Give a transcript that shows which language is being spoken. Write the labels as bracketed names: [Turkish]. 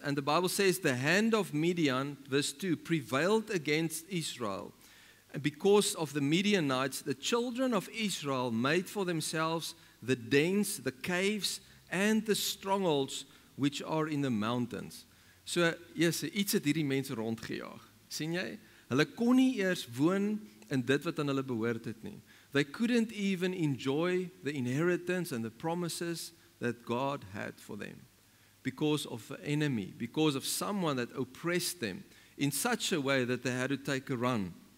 [English] And the Bible says the hand of Midian, verse 2, prevailed against Israel. And because of the Midianites, the children of Israel made for themselves the dens, the caves, and the strongholds which are in the mountains. [Afrikaans] So, yes, iets het hierdie mense rondgejaag. Sien jy? Hulle kon nie eers woon in dit wat aan hulle behoort het nie. [English] They couldn't even enjoy the inheritance and the promises that God had for them. Because of an enemy, because of someone that oppressed them in such a way that they had to take a run.